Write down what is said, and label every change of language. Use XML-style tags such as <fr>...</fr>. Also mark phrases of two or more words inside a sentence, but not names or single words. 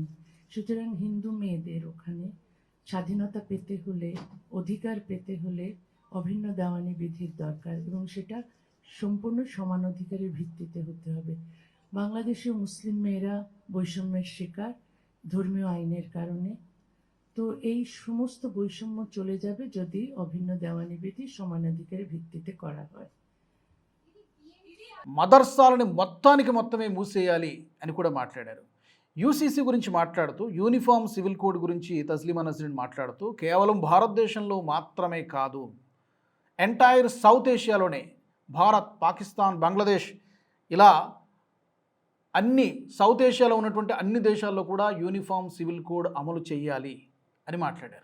<bn>সুতরাং হিন্দু মেয়েদের ওখানে স্বাধীনতা পেতে হলে, অধিকার পেতে হলে অভিন্ন দেওয়ানি বিধির দরকার, এবং সেটা সম্পূর্ণ সমান অধিকারের ভিত্তিতে হতে হবে। বাংলাদেশে মুসলিম মেয়েরা বৈষম্যের শিকার ধর্মীয় আইনের কারণে। তো এই সমস্ত বৈষম্য চলে যাবে যদি অভিন্ন দেওয়ানি বিধি সমান অధికాরের ভিত্తిতে করা হয়।</bn> <te>మదర్సాలని మొత్తమే మూసేయాలి అని కూడా మాట్లాడారు. యూసీసీ గురించి మాట్లాడుతూ,</te> <en>uniform civil code</en> <te>గురించి తస్లిమా నస్రీన్ మాట్లాడుతూ, కేవలం భారతదేశంలో మాత్రమే కాదు, ఎంటైర్ సౌత్ ఏషియాలోనే భారత్, పాకిస్తాన్, బంగ్లాదేశ్ ఇలా అన్ని సౌత్ ఏషియాలో ఉన్నటువంటి అన్ని దేశాల్లో కూడా</te> <en>uniform civil code</en> <te>అమలు చేయాలి అని మాట్లాడారు.</te>